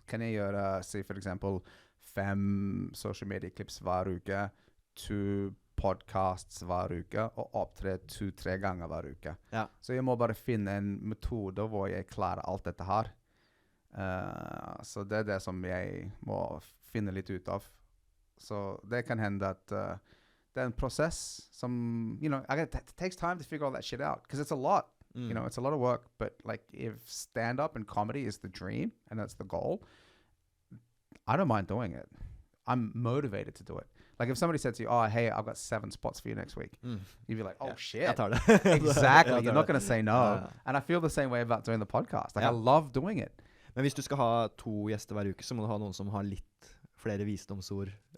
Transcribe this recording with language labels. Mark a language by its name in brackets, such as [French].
[Norwegian] Kan jeg gjøre, si for eksempel, 5 social media clips hver uke, 2 podcasts hver uke, og opptre 2-3 ganger hver uke. Ja. Så jeg må bare finne en metode hvor jeg klarer alt dette her. Så det det som jeg må finne litt ut av. Så det kan hende at det en process som, [English] you know, it takes time to figure all that shit out, because it's a lot. You know, it's a lot of work, but like if stand-up and comedy is the dream, and that's the goal, I don't mind doing it. I'm motivated to do it. Like if somebody said to you, oh, hey, I've got 7 spots for you next week, you'd be like, oh, shit. [Norwegian] Jeg tar det. [English] Exactly. You're not going to say no. And I feel the same way about doing the podcast. Like I love doing it. [Norwegian] Men hvis du skal ha 2 gjester hver uke, så må du ha noen som har litt flere visdomsord.